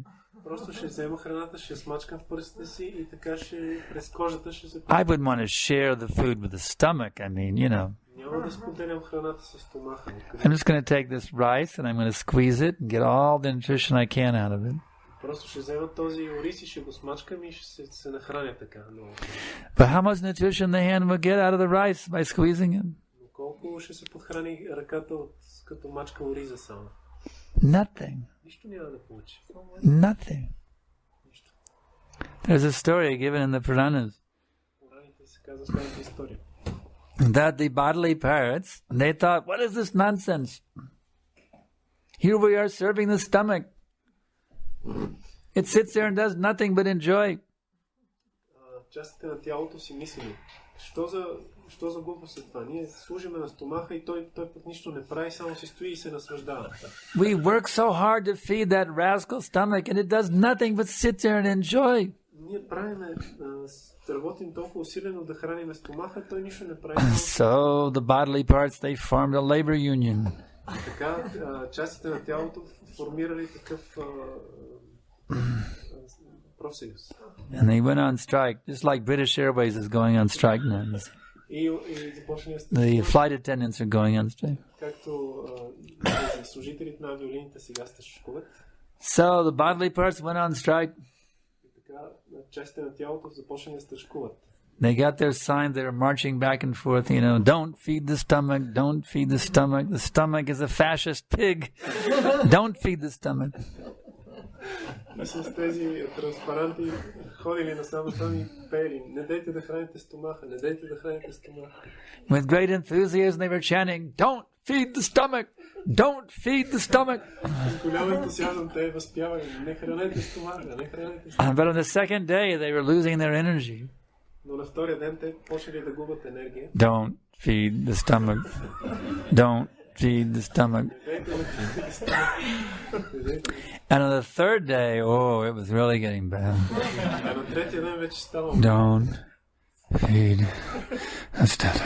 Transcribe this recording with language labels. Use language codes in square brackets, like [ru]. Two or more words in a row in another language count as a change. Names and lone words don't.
[bg] Просто ще взема храната, ще смачкам в пръстите си и така ще през кожата ще се... [en] I wouldn't want to share the food with the stomach. I mean, you know. [bg] Няма да споделям храната с стомаха. [en] I'm just going to take this rice and I'm going to squeeze it and get all the nutrition I can out of it. [bg] Просто ще взема този ориз и ще го смачкам и ще се нахраня така. Но... [en] But how much nutrition the hand will get out of the rice by squeezing it? [bg] Но колко ще се подхрани ръката от като мачка ориза само? [en] Nothing. [bg] Нищо няма да получи. [en] Nothing. There's a story given in the Puranas [bg] Пураните се казва следната история. [en] that the bodily parts, they thought, what is this nonsense? Here we are serving the stomach. It sits there and does nothing but enjoy. [bg] Частите на тялото си мислили. Що за глупост е това? Ние служиме на стомаха и той пък нищо не прави, само си стои и се наслаждава. [en] We work so hard to feed that rascal stomach and it does nothing but sit there and enjoy. [bg] Ние правиме, работим толкова усилено да храним стомаха, той нищо не прави. [en] So the bodily parts, they formed a labor union. [bg] Така, частите на тялото формирали такъв профсъюз. [en] And they went on strike, just like British Airways is going on strike now. [bg] И започна [en] The flight attendants are going on strike. [bg] както служителите на авиолините сега стачкуват. [en] So the bodily parts went on strike. [bg] И така, частите на тялото започна да стачкуват. [en] They got their signs, they were marching back and forth, you know, don't feed the stomach, don't feed the stomach. The stomach is a fascist pig. Don't feed the stomach. [bg] И с тези транспаранти ходили насам и пели. Не дайте да храните стомаха, не дайте да храните стомаха. [en] With great enthusiasm they were chanting, don't feed the stomach, don't feed the stomach. [bg] С голям ентусиазъм те възпявали, не хранете стомаха, не храните стомаха. [en] But on the second day they were losing their energy. [bg] Но на втория ден те почнали да губят енергия. [en] Don't feed the stomach. Don't feed the stomach. And on the third day, oh, it was really getting bad. [bg] А на третия ден вече става. [en] Don't feed the stomach.